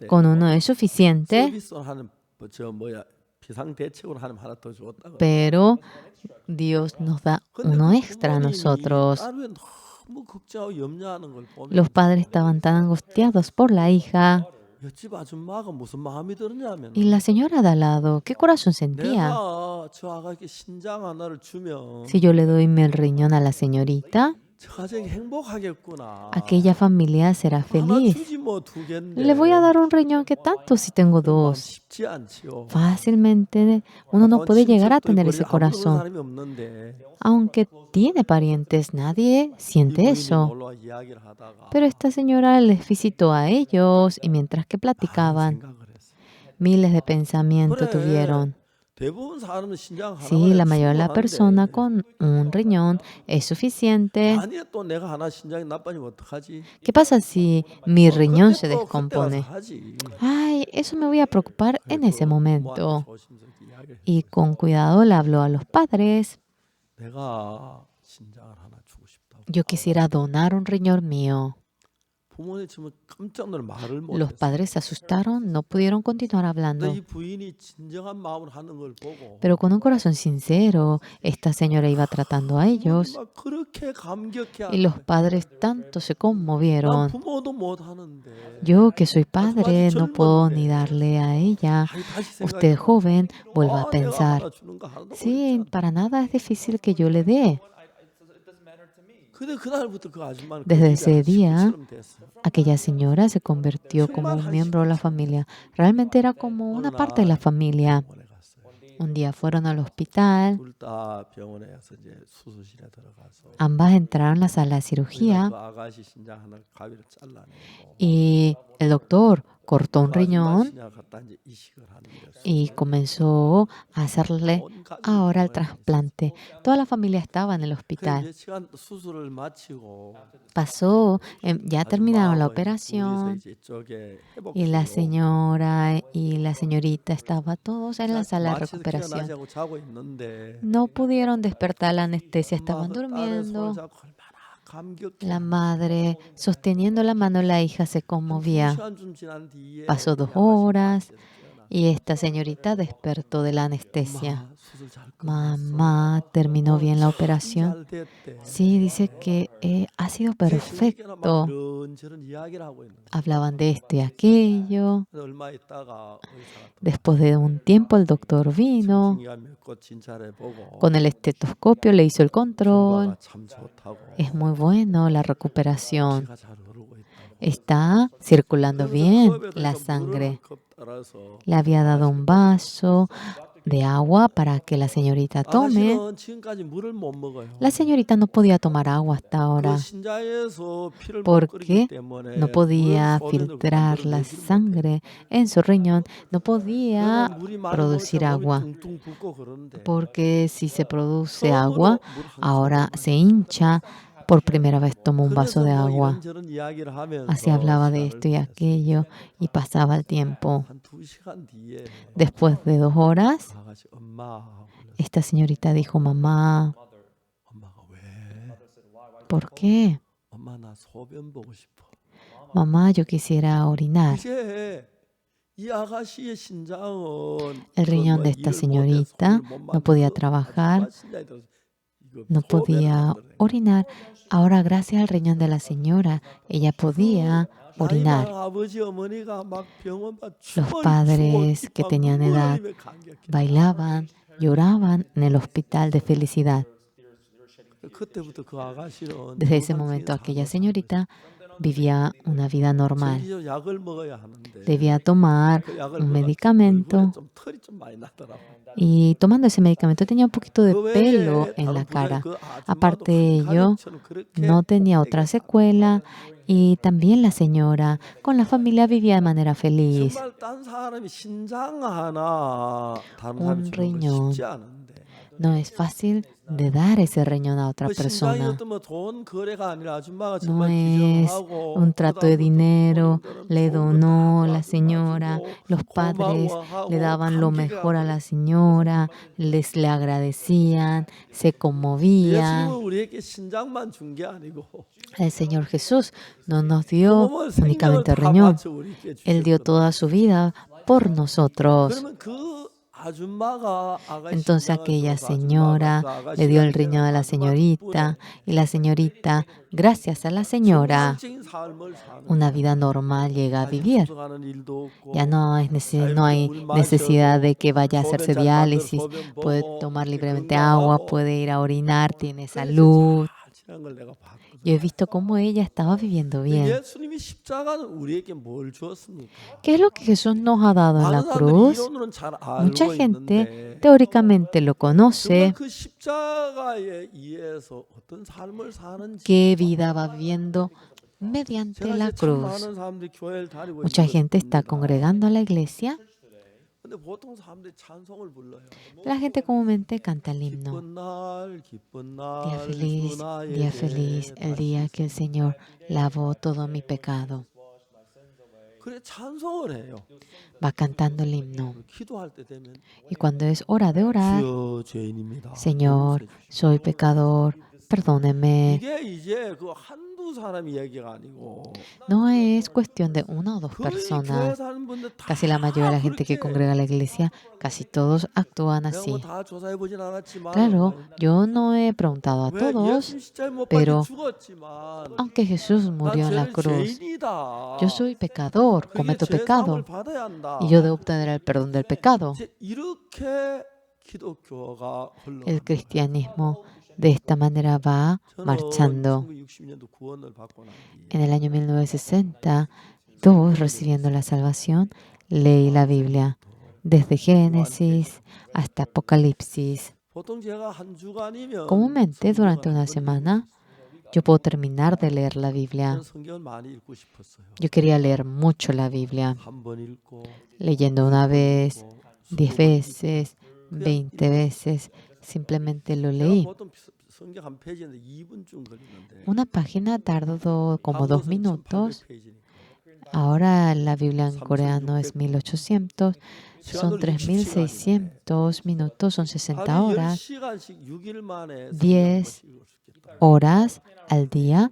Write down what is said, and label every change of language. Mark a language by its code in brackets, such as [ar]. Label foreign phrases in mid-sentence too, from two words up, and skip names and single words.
[es] Con uno es suficiente, [ko] 서비스로 하는 비상대책으로 하는 하나 더 줬다고. [es] pero Dios nos da uno extra a nosotros. [ko] 딸 너무 걱정하고 염려하는 걸 보면 [es] Los padres estaban tan angustiados por la hija. [ko] 옆집 아줌마가 무슨 마음이 들었냐면 [es] Y la señora de al lado, ¿qué corazón sentía? [ko] 내가 저 아가씨 신장 하나를 주면 [es] Si yo le doy el riñón a la señorita, [ko] 저 가정이 행복하겠구나. [es] aquella familia será [ko] 하나 [es] feliz. [ko] 주지 뭐 2개인데. [es] Le voy a dar un riñón que tanto si tengo 2. [ko] 쉽지 않지요. [es] Fácilmente uno no puede llegar a tener ese corazón. [ko] 사람이 없는데 [es] Aunque tiene parientes, nadie siente [ko] 이분이 [es] eso. [ko] 놀러 와 이야기를 하다가 [es] Pero esta señora les visitó a ellos y mientras que platicaban, [ko] 생각을 했어요. [es] miles de pensamientos [ko] 그래, [es] tuvieron. [ko] 대부분 사람은 신장 [es] Sí, la mayoría de la [ko] 충분한데 [es] persona con un riñón es suficiente. [ko] 만약에 또 내가 하나 신장이 나빠지면 어떡하지? [es] ¿Qué pasa si mi riñón se [ko] 그때 또 그때 [es] descompone? [ko] 가서 하지. [es] Ay, eso me voy a preocupar en ese momento. [ko] 부모한테 조심스럽게 이야기를 [es] Y con cuidado le habló a los padres. [ko] 내가 신장을 하나 주고 싶다고. [es] Yo quisiera donar un riñón mío. [ko] 부모님 지금 깜짝 놀라 말을 [es] Los [ko] 못했어요. [es] padres se asustaron, no pudieron continuar hablando. [ko] 근데 이 부인이 진정한 마음으로 하는 걸 보고 [es] Pero con un corazón sincero, esta señora iba tratando a ellos [ko] 막 그렇게 감격해 [es] y los padres tanto se [ko] 난 [es] conmovieron. [ko] 부모도 못 하는데 [es] Yo, que soy padre, no puedo ni darle a ella. [ko] 아이, 다시 [es] Usted, joven, vuelva a [ko] 내가 [es] pensar. [ko] 하나 주는 거 하나도 [es] Sí, [ko] 어렵지 [es] para nada es difícil que yo le dé. [ko] 근데 그날부터 그 아줌마는 그 [es] Desde [ko] 집에 [es] ese día, [ko] 식구처럼 됐어. [es] aquella señora se convirtió como un miembro de la familia. Realmente era como una parte de la familia. [ko] 병원에 갔어요. [es] Un día fueron al hospital. [ko] 둘 다 병원에 가서 이제 수술실에 들어가서 [es] Ambas entraron a la sala de cirugía [ko] 그 아가씨 신장 하나 가위를 잘라내고 [es] y el doctor cortó un [ko] 그 아줌마 [es] riñón [ko] 신장 갖다 이제 이식을 하는데 [es] y comenzó a hacerle [ko] 온 가족이 [es] ahora el [ko] 병원에 [es] trasplante. Toda la familia estaba en el [ko] 그 [es] hospital. [ko] 이제 시간 수술을 마치고 [es] Pasó, ya terminaron la [ko] 아줌마하고 [es] operación [ko] 둘이서 이제 이쪽에 [es] y la [ko] 회복실로 [es] señora y la señorita estaban todos en la sala de [ko] 마취해서 [es] recuperación. [ko] 깨어나자고 자고 있는데 [es] No pudieron despertar la anestesia, estaban [ko] 엄마가 딸의 손을 [es] durmiendo. [ko] 잡고 얼마나 감격해. [es] La madre, sosteniendo la mano de la hija, se [ko] 한 [es] conmovía. [ko] 2시간쯤 지난 뒤에 [es] Pasó 2 [ko] 이 아가씨가 [es] horas [ko] 마취해서 깨어나. [es] y esta señorita despertó de la anestesia. [ko] 엄마, 수술 잘 끝났어. [es] Mamá, ¿terminó bien la operación? [ko] 잘 됐대. [es] Sí, dice que ha sido perfecto. [ko] 이런저런 이야기를 하고 있는 거야. [es] Hablaban de esto y aquello. [ko] 그래서 얼마 있다가 의사가 또 [es] Después de un tiempo el doctor vino. [ko] 중이가 몇곳 진찰해 보고 [es] Con el estetoscopio le hizo el control. [ko] 결과가 참 좋다고. [es] Es muy bueno la recuperación. [ko] 피가 잘 흐르고 있다고. [es] Está circulando bien la sangre. Le había dado un vaso de agua para que la señorita tome. [ko] 아가씨는 지금까지 물을 못 먹어요. [es] La señorita no podía tomar agua hasta [ko] 그 [es] ahora [ko] 신장에서 피를 못 [es] porque [ko] 끓이기 때문에 [es] no podía [ko] 물을 소변으로 [es] filtrar la [ko] 만들어내지 못해요. [es] sangre en su riñón, no podía [ko] 그러면 물이 많이 [es] producir [ko] 먹으니까 [es] agua, [ko] 몸이 둥둥 붓고 그러는데 [es] porque si se produce [ko] 처음으로 [es] agua, [ko] 물한 [es] ahora [ko] 소금만 [es] se hincha. Por primera vez tomó un vaso de [ko] 그래서 뭐 [es] agua. [ko] 이런저런 이야기를 하면서 [es] Así hablaba de [ko] 시간을 [es] esto y [ko] 보냈어요. [es] aquello y pasaba el tiempo. [ko] 한 2시간 뒤에 [es] Después de 2 horas, [ko] 아가씨 엄마 하고 불렀어요. [es] esta señorita dijo, mamá, [ko] 엄마가 왜? [es] ¿por qué? [ko] 엄마 나 소변 보고 싶어. [es] Mamá, yo quisiera orinar. [ko] 이제 이 아가씨의 신장은 [es] El riñón de [ko] 그 [es] esta [ko] 일을 못해서 [es] señorita [ko] 손을 못 [es] no podía [ko] 만들고 [es] trabajar, [ko] 아줌마 신장이 들어서 이거 [es] no [ko] 소변을 [es] podía [ko] 만들어내. [es] orinar. Ahora, gracias al riñón de la señora, ella podía [ko] 나이 [es] orinar. [ko] 많은 아버지 어머니가 막 병원 밥 [es] Los padres que tenían edad bailaban, lloraban en el hospital de felicidad. [ko] 그때부터 그 아가씨는 [es] Desde ese momento, aquella señorita vivía una vida normal. [ko] 정기적으로 약을 먹어야 하는데 [es] Debía tomar [ko] 그 약을 [es] un [ko] 먹어 얼굴에 [es] medicamento [ko] 좀 털이 좀 많이 나더라고요. [es] y tomando ese medicamento tenía un poquito de [ko] 그 [es] pelo [ko] 외에 [es] en la [ko] 다른 부작용 [es] cara. [ko] 그 아줌마도 [es] Aparte de [ko] 한 [es] ello, [ko] 가족처럼 그렇게 [es] no tenía [ko] 복되게 [es] otra [ko] 살았어요. [es] secuela y también la señora con la familia vivía de manera feliz. [ko] 정말 딴 사람이 신장 하나 다른 사람이 [es] Un [ko] 주는 건 쉽지 [es] riñón. [ko] 않은데 [es] No es fácil de dar ese riñón a otra [ko] 그 신장이 [es] persona. [ko] 어떤 뭐 돈 거래가 아니라 아줌마가 [es] No [ko] 정말 [es] es [ko] 기증하고 [es] un trato de [ko] 그다음부터 [es] dinero, [ko] 본인들은 [es] le [ko] 좋은 거 다 [es] donó la [ko] 가져다 [es] señora, [ko] 주고 [es] los padres le [ko] 고마워하고 [es] daban lo [ko] 감격해 [es] mejor a [ko] 하고 [es] la señora, le agradecían, se [ko] 예수님은 [es] conmovían. [ko] 우리에게 신장만 준 게 아니고 [es] El Señor Jesús no nos dio [ko] 그놈은 생명을 [es] únicamente [ko] 다 [es] riñón, [ko] 바쳐 우리에게 [es] Él dio [ko] 주셨거든요. [es] toda su vida por nosotros. [ko] 그러면 그 아줌마가 아가씨 [es] Entonces [ko] 신장을 [es] aquella [ko] 줘서 아줌마가 그 [es] señora le dio [ko] 아가씨가 [es] el riñón a la [ko] 아줌마 덕분에 [es] señorita y la señorita, gracias a la señora, [ko] 정상적인 삶을 사는 [es] una [ko] 거예요. [es] vida normal llega a [ko] 다시 [es] vivir. [ko] 투석하는 일도 없고 [es] Ya no [ko] 자유롭게 [es] hay [ko] 물 [es] necesidad [ko] 마셔도 [es] de que vaya a [ko] 소변 [es] hacerse [ko] 잘 만들어 [es] diálisis, [ko] 소변 [es] puede [ko] 보고 [es] tomar libremente agua, [ko] 건강하고 [es] puede ir a orinar, tiene [ko] 그래서 [es] salud. [ko] 잘 지난 걸 내가 봤거든요. [es] Yo he visto cómo ella estaba viviendo bien. [ko] 예수님이 십자가는 우리에게 뭘 주었습니까? [es] ¿Qué es lo que Jesús nos ha dado en la [ko] 많은 사람들이 [es] cruz? [ko] 이론으로는 잘 [es] Mucha [ko] 알고 [es] gente [ko] 있는데 [es] teóricamente lo [ko] 정말 [es] conoce, [ko] 그 십자가에 의해서 어떤 삶을 사는지 [es] qué vida va viviendo mediante [ko] 제가 [es] la [ko] 이제 참 [es] cruz. [ko] 많은 사람들이 교회를 다니고 [es] Mucha [ko] 있는 걸 [es] gente está [ko] 봅니다. [es] congregando a la iglesia. [ko] 근데 보통 사람들이 찬송을 불러요. [es] La gente comúnmente canta el himno. [ko] 기쁜 날, 기쁜 [es] Día [ko] 날, [es] feliz, [ko] 주 나의 [es] día feliz, [ko] 죄 [es] el [ko] 다시 [es] día que el Señor lavó todo mi pecado. [ko] 그래 찬송을 해요. [es] Va cantando el himno. [ko] 기도할 때 되면 [es] Y cuando es hora de orar, [ko] 주여 죄인입니다. [es] Señor, [ko] 용서해 주십시오. [es] soy pecador, perdóneme. [ko] 이게 이제 그 한두 사람이 얘기가 아니고 [es] No es cuestión de una o dos [ko] 거의 교회 [es] personas. [ko] 사는 분들 다 [es] Casi la mayoría de la gente que [ko] 그렇게 [es] congrega a la iglesia, casi todos actúan [ko] 내가 [es] así. [ko] 뭐다 조사해 보진 않았지만 [es] Claro, yo no he preguntado a [ko] 왜 [es] todos, [ko] 예수님 십자가에 못 박혀 [es] pero [ko] 죽었지만 [es] aunque Jesús [ko] 난 [es] murió en la [ko] 죄, [es] cruz, [ko] 죄인이다. [es] yo soy pecador, [ko] 그게 [es] cometo [ko] 죄 [es] pecado [ko] 사함을 받아야 한다. [es] y yo debo obtener el perdón del pecado. [ko] 이제 이렇게 기독교가 [es] El [ko] 흘러갑니다. [es] cristianismo de esta manera va [ko] 저는 [es] marchando. [ko] 1960년도 구원을 받고 난 뒤에 [es] En el año 1962, recibiendo la salvación, leí la Biblia, desde Génesis hasta Apocalipsis. [ko] 보통 제가 한 주간이면 [es] Comúnmente, durante [ko] 성경을 [es] una [ko] 한 번 [es] semana, yo puedo terminar de leer la Biblia. [ko] 저는 성경을 많이 읽고 싶었어요. [es] Yo quería leer mucho la Biblia, [ko] 한 번 읽고 [es] leyendo una vez, 10 20 veces, 20 veces. Simplemente lo [ko] 제가 [es] leí. [ko] 보통 성경 한 페이지인데 2분쯤 걸리는데 [es] Una página tardó como 2 minutos. [ko] 1800페이지니까 [es] Ahora la Biblia en coreano es 1800, son 3600 minutos, son 60 horas, [ko] 10시간씩 6일 만에 [es] 10 [ko] 읽을 수 있겠다. [es] horas al día.